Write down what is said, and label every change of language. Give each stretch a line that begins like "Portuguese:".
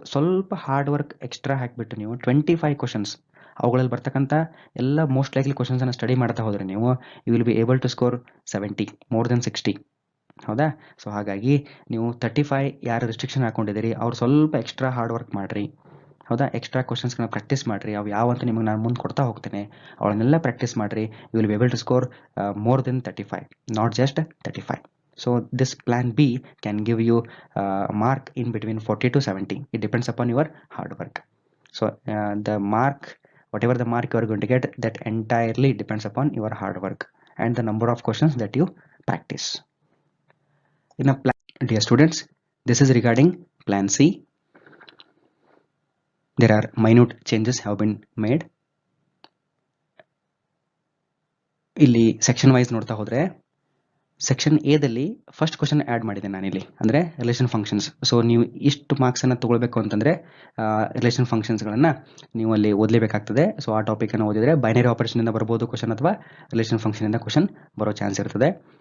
Kannada: ಸ್ವಲ್ಪ hard work extra ಹಾಕಿಬಿಟ್ಟು ನೀವು 25 ಕ್ವಶನ್ಸ್ ಅವುಗಳಲ್ಲಿ ಬರ್ತಕ್ಕಂಥ ಎಲ್ಲ ಮೋಸ್ಟ್ ಲೈಕ್ಲಿ ಕ್ವಶನ್ಸನ್ನು ಸ್ಟಡಿ ಮಾಡ್ತಾ ಹೋದರೆ ನೀವು
English: You will be able to score 70, more then 60.
Kannada: ಹೌದಾ? ಸೊ ಹಾಗಾಗಿ ನೀವು 35 ಯಾರು ರಿಸ್ಟ್ರಿಕ್ಷನ್ ಹಾಕೊಂಡಿದ್ದೀರಿ ಅವ್ರು ಸ್ವಲ್ಪ ಎಕ್ಸ್ಟ್ರಾ ಹಾರ್ಡ್ ವರ್ಕ್ ಮಾಡಿರಿ. ಹೌದಾ? ಎಕ್ಸ್ಟ್ರಾ ಕ್ವಶನ್ಸ್ನ ಪ್ರಾಕ್ಟೀಸ್ ಮಾಡಿರಿ. ಅವು ಯಾವಂತ ನಿಮಗೆ ನಾನು ಮುಂದೆ ಕೊಡ್ತಾ ಹೋಗ್ತೇನೆ, ಅವಳನ್ನೆಲ್ಲ ಪ್ರಾಕ್ಟೀಸ್ ಮಾಡಿರಿ.
English: You will be able to score more then 35, not just 35. So this plan B can give you mark in between 40 to 70. It depends upon your hard work. So the mark, whatever the mark you are going to get, that entirely depends upon your hard work and the number of questions that you practice. In a plan, dear students, this is regarding plan C. There are minute changes have been made.
Kannada: ಇಲ್ಲಿ section wise ನೋಡ್ತಾ ಹೋದರೆ section ಎದಲ್ಲಿ first question add ಮಾಡಿದೆ ನಾನಿಲ್ಲಿ, ಅಂದರೆ relation functions. So ನೀವು ಇಷ್ಟು ಮಾರ್ಕ್ಸನ್ನು ತೊಗೊಳ್ಬೇಕು ಅಂತಂದರೆ ರಿಲೇಷನ್ ಫಂಕ್ಷನ್ಸ್ಗಳನ್ನು ನೀವು ಅಲ್ಲಿ ಓದಲೇಬೇಕಾಗ್ತದೆ. ಸೊ ಆ ಟಾಪಿಕನ್ನು ಓದಿದರೆ ಬೈನರಿ ಆಪರೇಷನಿಂದ ಬರ್ಬೋದು ಕ್ವಶನ್, ಅಥವಾ ರಿಲೇಷನ್ ಫಂಕ್ಷನಿಂದ ಕ್ವಶನ್ ಬರೋ ಚಾನ್ಸ್ ಇರ್ತದೆ.